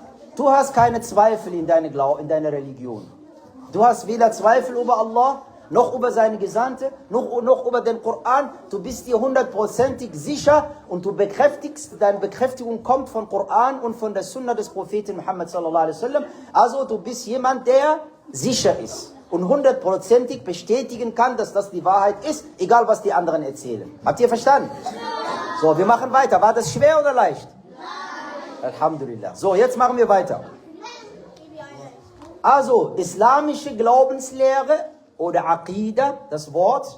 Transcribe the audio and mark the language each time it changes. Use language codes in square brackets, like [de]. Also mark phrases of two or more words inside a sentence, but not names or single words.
[de] Du hast keine Zweifel in deiner Religion. Du hast weder Zweifel über Allah, noch über seine Gesandte, noch über den Koran. Du bist dir 100%ig sicher und du bekräftigst, deine Bekräftigung kommt von Koran und von der Sunna des Propheten Muhammad [ar] صلى الله عليه وسلم. [de] Also du bist jemand, der sicher ist und 100%ig bestätigen kann, dass das die Wahrheit ist, egal was die anderen erzählen. Habt ihr verstanden? So, wir machen weiter. War das schwer oder leicht? Alhamdulillah. So, jetzt machen wir weiter. Also, islamische Glaubenslehre oder Aqidah, das Wort.